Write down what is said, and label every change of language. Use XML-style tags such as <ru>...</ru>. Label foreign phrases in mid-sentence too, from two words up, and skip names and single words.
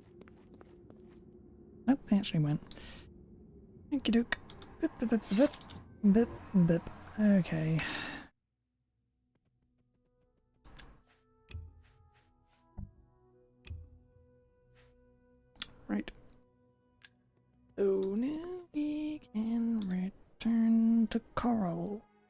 <en>Nope, they actually went. Okie doke. Bip, bip, bip, bip, bip, bip. Okay. Right. So now we can return to Coral.</en>